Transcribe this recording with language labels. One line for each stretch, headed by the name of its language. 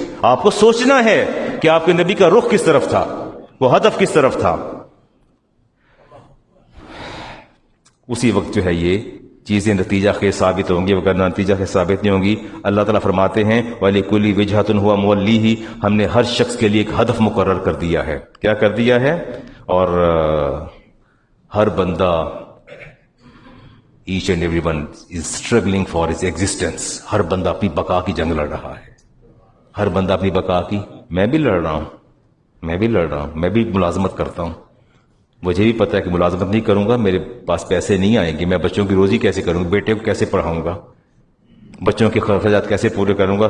Urdu: آپ کو سوچنا ہے کہ آپ کے نبی کا رخ کس طرف تھا، وہ ہدف کس طرف تھا. اسی وقت جو ہے یہ چیزیں نتیجہ خیز ثابت ہوں گی، وگرنہ نتیجہ خیز ثابت نہیں ہوں گی. اللہ تعالیٰ فرماتے ہیں
Arabic: وَلِكُلِّ وِجْهَةٌ هُوَ مُوَلِّيهِ،
Urdu: ہم نے ہر شخص کے لیے ایک ہدف مقرر کر دیا ہے. کیا کر دیا ہے؟ اور ہر بندہ
English: each and everyone is struggling for his existence.
Urdu: ہر بندہ اپنی بقا کی جنگ لڑ رہا ہے. ہر بندہ اپنی بقا کی، میں بھی لڑ رہا ہوں، میں بھی ملازمت کرتا ہوں. مجھے بھی پتا ہے کہ ملازمت نہیں کروں گا میرے پاس پیسے نہیں آئیں گے. میں بچوں کی روزی کیسے کروں گا، بیٹے کو کیسے پڑھاؤں گا، بچوں کے خرچات کیسے پورے کروں گا.